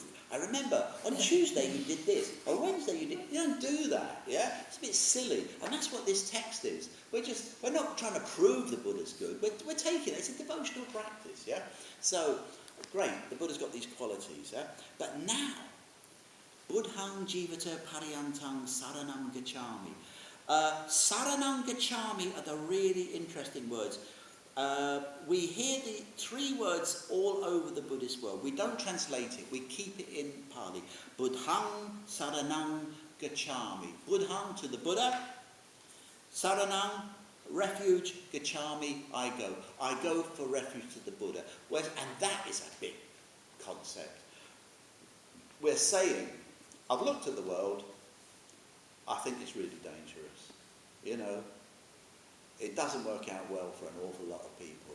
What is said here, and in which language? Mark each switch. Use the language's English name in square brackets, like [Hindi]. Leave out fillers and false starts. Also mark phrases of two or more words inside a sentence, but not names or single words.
[English] I remember on Tuesday you did this, or Wednesday you did." You don't do that, yeah? It's a bit silly, and that's what this text is. We're not trying to prove the Buddha's good. We're taking it. It's a devotional practice, yeah. So great, the Buddha's got these qualities, yeah. But now, [Pali] Buddhang jivata paryantang saranam gacchami. Saranam gacchami [English] are the really interesting words. We hear the three words all over the Buddhist world. We don't translate it. We keep it in Pali. [Pali] Buddhang saranang gacchami. [English] Buddhang to the Buddha. Saranang, refuge. Gacchami, I go. I go for refuge to the Buddha. And that is a big concept. We're saying, I've looked at the world. I think it's really dangerous. You know, it doesn't work out well for an awful lot of people.